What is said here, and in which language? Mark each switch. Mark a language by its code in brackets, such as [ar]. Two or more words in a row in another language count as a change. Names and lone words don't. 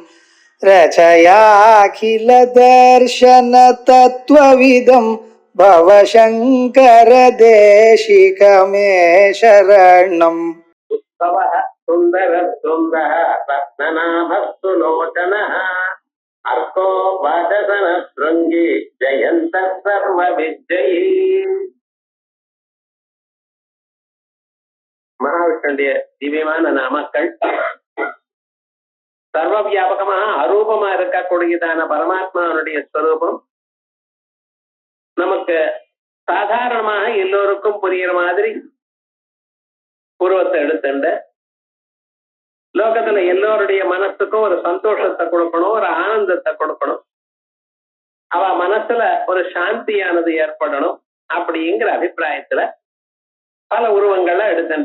[sa] रचयाखिल दर्शन तत्त्वविदं भवशङ्कर देशिकमे शरणम्। उत्सवः सुन्दरः सुन्दरः रत्ननाभः सुलोचनः अर्को वाचसन शृङ्गी जयन्तः सर्वविजयी. [ta] மகாவிஷ்ணுடைய திவ்யமான நாமக்கள் சர்வ வியாபகமாக அரூபமா இருக்கக்கூடியதான பரமாத்மாவுடைய ஸ்வரூபம் நமக்கு சாதாரணமாக எல்லோருக்கும் புரியுற மாதிரி உருவத்தை எடுத்துண்டு லோகத்துல எல்லோருடைய மனசுக்கும் ஒரு சந்தோஷத்தை கொடுக்கணும், ஒரு ஆனந்தத்தை கொடுக்கணும், அவ மனசுல ஒரு சாந்தியானது ஏற்படணும் அப்படிங்கிற அபிப்பிராயத்துல பல உருவங்கள்லாம் எடுத்துட்ட.